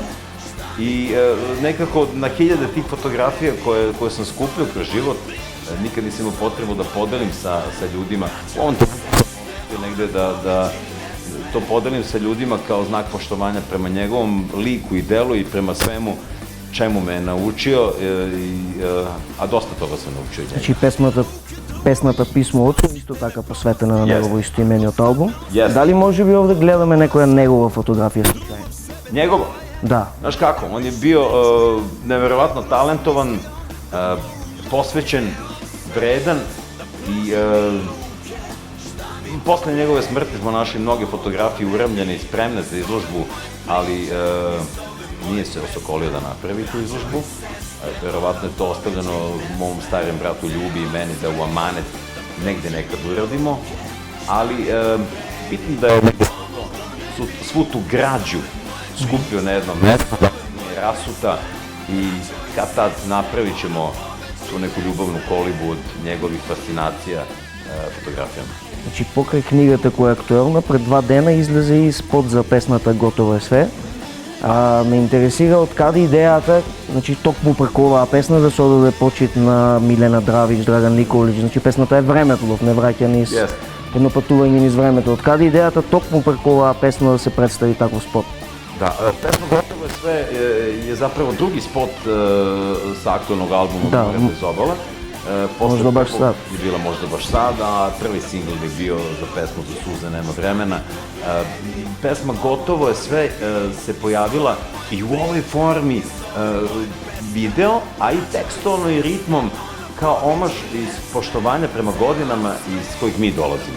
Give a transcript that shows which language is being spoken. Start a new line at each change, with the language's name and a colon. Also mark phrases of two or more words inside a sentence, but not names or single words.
Serbian: I nekako na hiljade tih fotografija koje sam skupio kroz život, nikad nisam imao potrebu da podelim sa ljudima. U ovom trenutku negde da to podelim sa ljudima kao znak poštovanja prema njegovom liku i delu i prema svemu čemu me je naučio, a dosta toga sam naučio od njega.
Macedonian: Значи песната Писмо Отцу исто така посветена на негово истоимениот албум. Yes. Дали може би овде гледаме некоја негова фотографија случајно?
Serbian: Njegovo?
Macedonian: Да.
Serbian: Znaš kako, on je bio neverovatno talentovan, posvećen, vredan i posle njegove smrti smo našli mnoge fotografije uramljene i spremne za izložbu, ali nije se osokolio da napravi tu izložbu. Verovatno je to ostavljeno mom starijem bratu Ljubi i meni da u amanet negde nekad uradimo, ali bitno da je svu tu građu skupio na jednom mestu, da je rasuta i kad tad napravit ćemo tu neku ljubavnu kolibu od njegovih fascinacija fotografijama.
Macedonian: Значи покрај книгата која е актуелна, пред 2 дена излезе и спот за песната Готово е све. Ме интересира од каде идејата, значи токму преку оваа песна да се одаде почит на Милена Дравич, Драган Николич, значи песната е времетлов, не враќа низ едно патување низ времето. Од каде идејата токму преку оваа песна да се представи таков спот?
Serbian: Da, pesma Gotovo je sve je zapravo drugi spot sa aktualnog albuma More bez obala. Možda baš sad. Je bila Možda baš sad, a prvi singl je bio za pesmu Za suze nema vremena. Pesma Gotovo je sve se pojavila i u ovoj formi video, a i tekstualno i ritmom kao omaž iz poštovanja prema godinama iz kojih mi dolazimo.